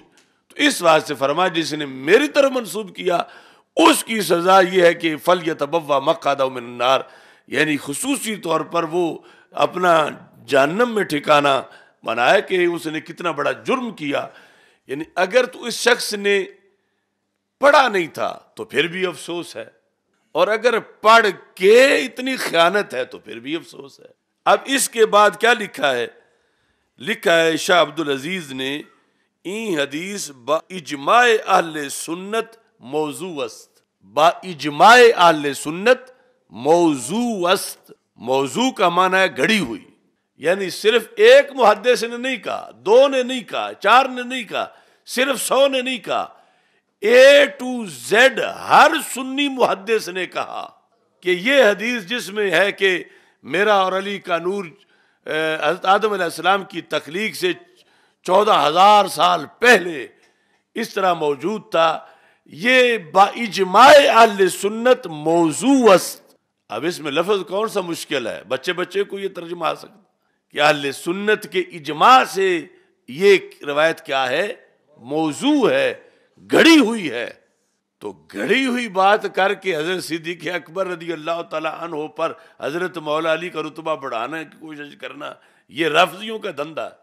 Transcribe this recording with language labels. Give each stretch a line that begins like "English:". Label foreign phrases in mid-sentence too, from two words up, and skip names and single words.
Urdu: تو اس واسطے فرمایا جس نے میری طرف منسوب کیا اس کی سزا یہ ہے کہ
Arabic: فَلْيَتَبَوَّأْ مَقْعَدَهُ مِنَ النَّارِ،
Urdu: یعنی خصوصی طور پر وہ اپنا جہنم میں ٹھکانہ بنائے کہ اس نے کتنا بڑا جرم کیا. یعنی اگر تو اس شخص نے پڑھا نہیں تھا تو پھر بھی افسوس ہے، اور اگر پڑھ کے اتنی خیانت ہے تو پھر بھی افسوس ہے. اب اس کے بعد کیا لکھا ہے؟ لکھا ہے شاہ عبدالعزیز نے
Persian: این حدیث با اجماع اہل سنت موضوع است. با اجماع اہل سنت موضوع است.
Urdu: موضوع کا معنی ہے گھڑی ہوئی، یعنی صرف ایک محدث نے نہیں کہا، 2 نے نہیں کہا، 4 نے نہیں کہا، صرف 100 نے نہیں کہا،
English: A to Z
Urdu: ہر سنی محدث نے کہا کہ یہ حدیث جس میں ہے کہ میرا اور علی کا نور حضرت آدم علیہ السلام کی تخلیق سے 14,000 سال پہلے اس طرح موجود تھا، یہ
Persian: با اجماع اہل سنت موضوع است.
Urdu: اب اس میں لفظ کون سا مشکل ہے؟ بچے کو یہ ترجمہ آ سکتا کہ اہل سنت کے اجماع سے یہ روایت کیا ہے؟ موضوع ہے، گھڑی ہوئی ہے. تو گھڑی ہوئی بات کر کے حضرت صدیق اکبر
Arabic: رضی اللہ تعالیٰ عنہ
Urdu: پر حضرت مولا علی کا رتبہ بڑھانے کی کوشش کرنا، یہ رافضیوں کا دھندا ہے۔